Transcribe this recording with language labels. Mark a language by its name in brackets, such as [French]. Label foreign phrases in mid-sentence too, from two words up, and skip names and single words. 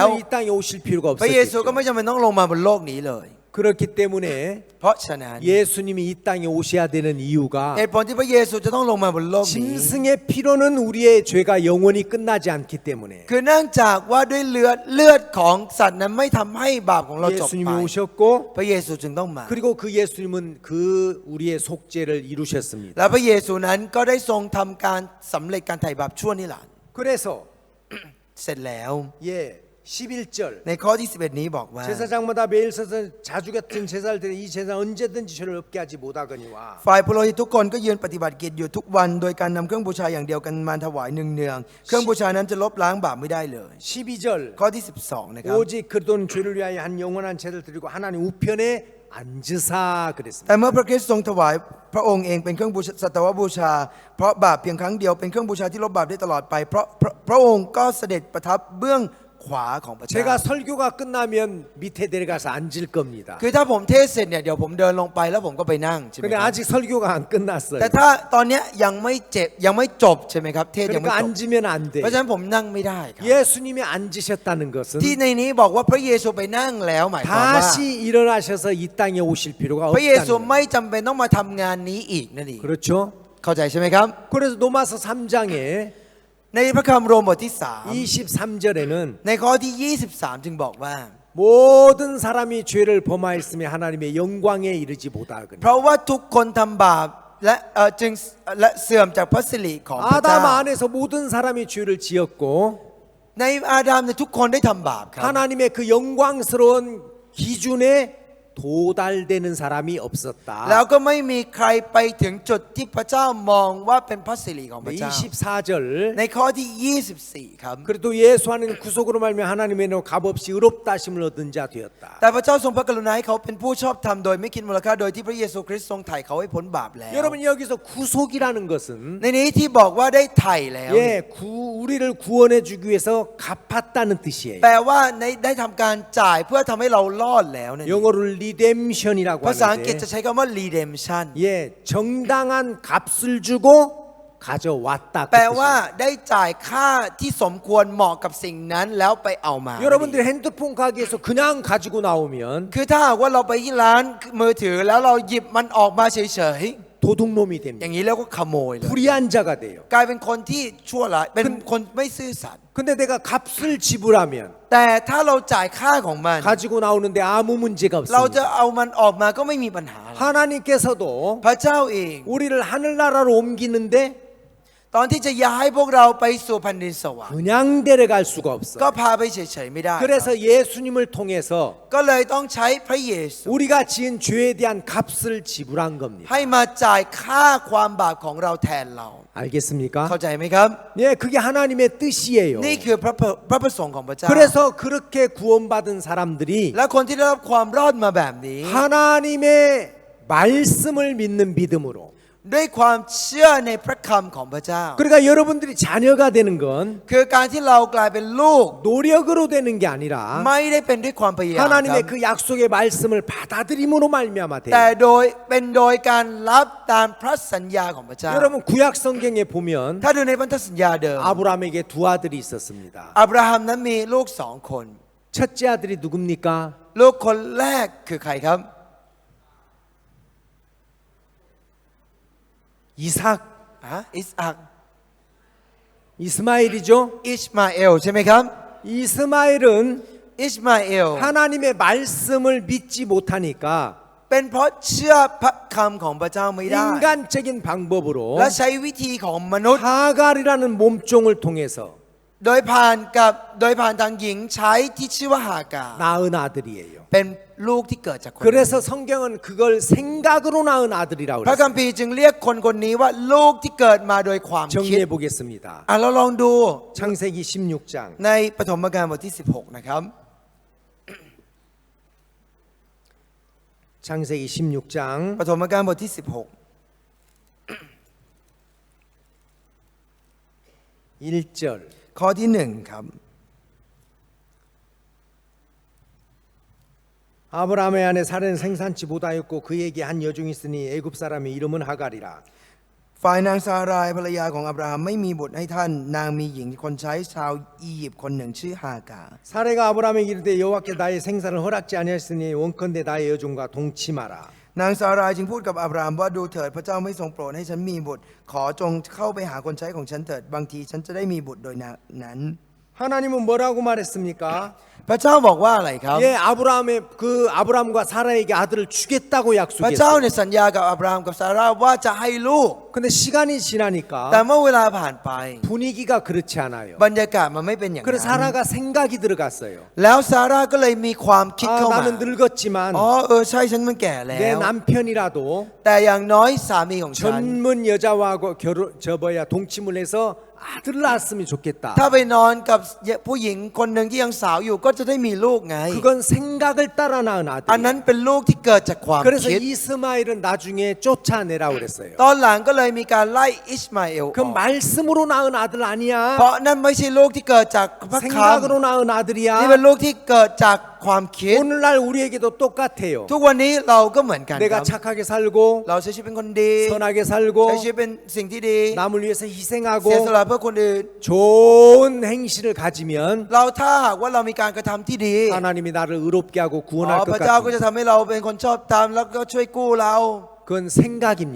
[Korean] 예수는 이 땅에 오실 필요가 [Thai] พระเยซูก็ [Korean] 없었겠죠. [Thai] ไม่จำเป็นต้องลงมาบนโลกนี้เลย [Korean] 그렇기 때문에 [Thai] เพราะฉะนั้น [Korean] 예수님이 이 땅에 오셔야 되는 이유가 [Thai] เหตุผลที่พระเยซูจะต้องลงมาบนโลกนี้ [Korean] 짐승의 피로는 우리의 죄가 영원히 끝나지 않기 때문에 [Thai] คือเนื่องจากว่าด้วยเลือดของสัตว์นั้นไม่ทำให้บาปของเราจบ [Korean] 예수님이 [Thai] ไป [Korean] 오셨고 [Thai] พระเยซูจึงต้องมา [Korean] 그리고 그 예수님은 그 우리의 속죄를 이루셨습니다. [Thai] และพระเยซูนั้นก็ได้ทรงทำการสำเร็จการไถ่บาปชั่วนิรันดร์ [Korean] 그래서 [Thai] เสร็จแล้ว [Korean] 예 11절 [Thai] ในข้อที่ 11 นี้บอกว่า [Korean] 제사장마다 매일 서서 자주 같은 제사를 드려 이 제사 언제든지 죄를 없게 하지 못하거니와 [Thai] ฝ่ายปุโรหิตทุกคนก็ยืนปฏิบัติกิจอยู่ทุกวันโดยการนำเครื่องบูชาอย่างเดียวกันมาถวายเนืองๆเครื่องบูชานั้นจะลบล้างบาปไม่ได้เลย [Korean] 12절 [Thai] ข้อที่ 12 นะครับ [Korean] 오직 그돈 죄를 위하여 한 영원한 죄를 드리고 하나님 우편에 앉으사 그랬습니다. [Thai] แต่เมื่อพระคริสต์ทรงถวายพระองค์เองเป็นเครื่องบูชาสัตวบูชาเพราะบาปเพียงครั้งเดียวเป็นเครื่องบูชาที่ลบบาปได้ตลอดไปเพราะพระองค์ก็เสด็จประทับเบื้องขวาของพระเจ้า [Korean] 제가 설교가 끝나면 밑에 내려가서 앉을 겁니다. [Thai] คือถ้าผมเทศเสร็จเนี่ยเดี๋ยวผมเดินลงไปแล้วผมก็ไปนั่งใช่ไหม [Korean] 근데 [Thai] ครับ [Korean] 아직 설교가 안 끝났어요. [Thai] แต่ถ้าตอนเนี้ยยังไม่จบใช่ไหมครับเทศยังไม่ [Korean] 그러니까 [Thai] จบ [Korean] 앉으면 안 [Thai] เพราะฉะ [Korean] 돼. [Thai] นั้นผมนั่งไม่ได้ครับ [Korean] 예수님이 앉으셨다는 것은 [Thai] ที่ในนี้บอกว่าพระเยซูไปนั่งแล้วหมายความว่า [Korean] 다시 일어나셔서 이 땅에 오실 필요가 [Thai] พระเยซู [Korean] 없다는 거예요. [Thai] ไม่จำเป็นต้องมาทำงานนี้อีกนั่นเอง [Korean] 그렇죠? [Thai] เข้าใจใช่ไหมครับ [Korean] 그래서 로마서 3장에 [Thai] ในพระคัมภีร์โรมบทที่ [Korean] 23절에는 [Thai] 3ในข้อที่ 23 จึงบอกว่า [Korean] 모든 사람이 죄를 범하였으며 하나님의 영광에 이르지 못하거든요. [Thai] เพราะว่าทุกคนทำบาปและจึงและเสื่อมจากพระสิริของพระเจ้า [Korean] 아담 안에서 모든 사람이 죄를 지었고 [Thai] ในอาดัมเนี่ยทุกคนได้ทำบาปครับ [Korean] 하나님의 그 영광스러운 기준에 도달되는 사람이 [Thai] แล้ว [Korean] 없었다. [Thai] ก็ไม่มีใครไปถึงจุดที่พระเจ้ามองว่าเป็นพระสิริของพระเจ้า [Korean] 24절 [Thai] ในข้อที่ 24 ครับ [Korean] 그리고 또 예수와는 구속으로 말미암아 하나님의 값없이 의롭다 하심을 얻은 자 되었다. [Thai] แต่พระเจ้าทรงพระกรุณาให้เขาเป็นผู้ชอบธรรมโดยไม่คิดมูลค่าโดยที่พระเยซูคริสต์ทรงไถ่เขาให้พ้นบาปแล้ว [Korean] 여러분 여기서 구속이라는 것은 [Thai] ในนี้ที่บอกว่าได้ไถ่แล้ว [Korean] 예, 우리를 구원해 주기 위해서 갚았다는 뜻이에요. [Thai] แปลว่าได้ทำการจ่ายเพื่อทำให้เรารอดแล้วนั่นเอง [Korean] 영어로 리뎀션이라고 [Thai] ภาษาอังกฤษ [Korean] 하는데 [Thai] จะใช้คำว่า redemption [Korean] 예, 정당한 값을 주고 가져왔다. [Thai] แปลว่าได้จ่ายค่าที่สมควรเหมาะกับสิ่งนั้นแล้วไปเอามา [Korean] 여러분들 핸드폰 가게에서 그냥 가지고 나오면 [Thai] คือถ้าหากว่าเราไปที่ร้านมือถือแล้วเราหยิบมันออกมาเฉย [Korean] 도둑놈이 [Thai] ๆ อ [Korean] 됩니다. [Thai] ย่างนี้แล้วก็ขโมยเลย [Korean] 불의한 자가 돼요. [Thai] กลายเป็นคนที่ชั่วร้ายเป็นคนไม่ซื่อสัตย์ [Korean] 근데 내가 값을 지불하면 [Thai] แต่ถ้าเราจ่ายค่าของมัน [Korean] 가지고 나오는데 아무 문제가 [Thai] เราจะ [Korean] 없습니다. [Thai] เอามันออกมาก็ไม่มีปัญหา [Korean] 하나님께서도 [Thai] พระเจ้าเอง [Korean] 우리를 하늘나라로 옮기는데 [Thai] ตอนที่จะย้ายพวกเราไปสู่แผ่นดินสวรรค์ [Korean] 그냥 데려갈 수가 [Thai] ก็ [Korean] 없어요. [Thai] พาไปเฉยๆไม่ได้ [Korean] 그래서 예수님을 통해서 [Thai] ก็เลยต้องใช้พระเยซู [Korean] 우리가 지은 죄에 대한 값을 지불한 겁니다. [Thai] ให้มาจ่ายค่าความบาปของเราแทนเรา [Korean] 알겠습니까? [Thai] เข้าใจไหมครับ [Korean] 예, 그게 하나님의 뜻이에요. [Thai] นี่คือพระประสงค์ของพระเจ้า [Korean] 그래서 그렇게 구원받은 사람들이 [Thai] และคนที่ได้รับความรอดมาแบบนี้ [Korean] 하나님의 말씀을 믿는 믿음으로 [Thai] ด้วยความเชื่อในพระคำของพระเจ้า [Korean] 그러니까 여러분들이 자녀가 되는 건 [Thai] คือการที่เรากลายเป็นลูก [Korean] 노력으로 되는 게 아니라 [Thai] ไม่ได้เป็นด้วยความพยายามครับ [Korean] 하나님의 그 약속의 말씀을 받아들임으로 말미암아 돼. [Thai] แต่เป็นโดยการรับตามพระสัญญาของพระเจ้า [Korean] 여러분 구약 성경에 보면 [Thai] ถ้าดูในพันธสัญญาเดิม [Korean] 아브라함에게 두 아들이 있었습니다. [Thai] อับราฮัมนั้นมีลูกสองคน [Korean] 첫째 아들이 누굽니까? [Thai] ลูกคนแรกคือใครครับ [Korean] 이삭, [Thai] อิสอัก [Korean] 이스마엘이죠. [Thai] อิชมาเอลใช่ไหมครับ [Korean] 이스마엘은 [Thai] อิชมาเอล [Korean] 하나님의 말씀을 믿지 못하니까 [Thai] เป็นเพราะเชื่อพระคำของพระเจ้าไม่ได้ [Korean] 인간적인 방법으로 [Thai] และใช้วิธีของมนุษย์ [Korean] 하갈이라는 몸종을 통해서 [Thai] โดยผ่านทางหญิงใช้ที่ชื่อว่าฮากา [Korean] 낳은 아들이에요. [Thai] เป็นลูกที่เกิดจากคนนั้น [Korean] 그래서 성경은 그걸 생각으로 낳은 아들이라고 [Thai] พระคัม [Korean] 그랬어요. [Thai] ภีร์จึงเรียกคนคนนี้ว่าลูกที่เกิดมาโดยความคิด [Korean] 정리해 보겠습니다. [Thai] เราลองดู [Korean] 창세기 16장 [Thai] ในปฐมกาลบทที่ 16 นะครับ [Korean] 창세기 16장 [Thai] ปฐมกาลบทที่ [Korean] 1절 [Thai] 16 ข้อที่ 1 ครับ [Korean] 아브라함의 아내 사레는 생산치 못하였고 그에게 한 여종이 있으니 애굽 사람의 이름은 하갈이라. [Thai] ฝ่ายนางซารายภรรยาของอับราฮัมไม่มีบุตรให้ท่านนางมีหญิงคนใช้ชาวอียิปต์คนหนึ่งชื่อฮากา [Korean] 사레가 아브라함에게 이르되 여호와께 나의 생산을 허락지 아니하였으니 원컨대 나의 여종과 동침하라. [Thai] นางซารายจึงพูดกับอับราฮัมว่าดูเถิดพระเจ้าไม่ทรงโปรดให้ฉันมีบุตร ขอจงเข้าไปหาคนใช้ของฉันเถิดบางทีฉันจะได้มีบุตรโดยนั้น [Korean] 하나님은 뭐라고 말했습니까? [Thai] พระเจ้าบอกว่าอะไรครับ [Korean] 예, 아브라함과 사라에게 아들을 주겠다고 [Thai] พระเจ้า [Korean] 약속했어요. [Thai] เนี่ยสัญญากับอับราฮัมกับซาร่าว่าจะให้ลูก [Korean] 근데 시간이 [Thai] แต่ [Korean] 지나니까 [Thai] เมื่อเวลาผ่านไป [Korean] 분위기가 그렇지 않아요. [Thai] บรรยากาศมันไม่เป็นอย่าง [Korean] 그래서 [Thai] นั้น [Korean] 사라가 생각이 들어갔어요. [Thai] แล้วซาร่าก็เลยมีความคิด [Korean] 아, [Thai] เข้ามา [Korean] 나는 늙었지만 [Thai] ใช่ฉันมันแก่แล้ [Korean] 내 [Thai] ว [Korean] 남편이라도 [Thai] แต่อย่างน้อยสามีของฉัน [Korean] 젊은 여자와 동침을 해서 아들을 낳았으면 좋겠다. [Thai] ถ้าไปนอนกับผู้หญิงคนหนึ่งที่ยังสาวอยู่ก็จะได้มีลูกไง [Korean] 그건 생각을 따라 낳은 [Thai] อันนั้น [Korean] 아들이에요. [Thai] เป็นลูกที่เกิดจากความ [Korean] 그래서 [Thai] คิด [Korean] 이스마엘은 나중에 쫓아내라고 그랬어요. [Thai] ตอนหลังก็เลยมีการไล่อิชมาเอลอ [Korean] 그 [Thai] อก [Korean] 말씀으로 낳은 아들 [Thai] เพ [Korean] 아니야. [Thai] ราะนั่นไม่ใช่ลูกที่เกิดจากพระค [Korean] 생각으로 낳은 [Thai] ำนี่ [Korean] 아들이야. [Thai] เป็นลูกที่เกิดจากความคิด [Korean] 오늘날 우리에게도 똑같아요. [Thai] ทุกวันนี้เราก็เหมือนกันค [Korean] 내가 [Thai] รับ [Korean] 착하게 살고 [Thai] เราใช้ชีวิตเป็นคนดี [Korean] 선하게 살고 [Thai] ใช้ชีวิตเป็นสิ่งที่ดี [Korean] 남을 위해서 [Thai] เสีย [Korean] 희생하고 [Thai] สละเพื่อคนอื่น [Korean] 좋은 행실을 가지면 [Thai] เราถ้าหากว่าเรามีการกระทำที่ดี [Korean] 하나님이 나를 의롭게 하고 구원할 [Thai] พ [Korean] 것 [Thai] ระเจ้าก็จะ [Korean] 같습니다. [Thai] ทำให้เราเป็นคนชอบธรรมแล้วก็ช่วยกู้เรา [Korean] 그건 생각입니다.